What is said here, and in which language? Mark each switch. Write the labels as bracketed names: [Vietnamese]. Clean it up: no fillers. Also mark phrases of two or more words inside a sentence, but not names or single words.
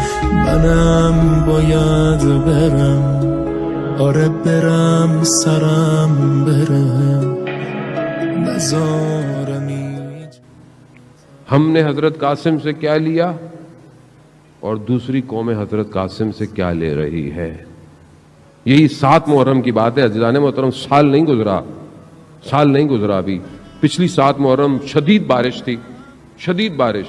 [Persian] منم باید برم آره برم سرم برم نزارم [Urdu] ہم نے حضرت قاسم سے کیا لیا اور دوسری قوم حضرت قاسم سے کیا لے رہی ہے. یہی 7 محرم کی بات ہے عزیزان محترم. سال نہیں گزرا ابھی. پچھلی 7 محرم شدید بارش تھی, شدید بارش.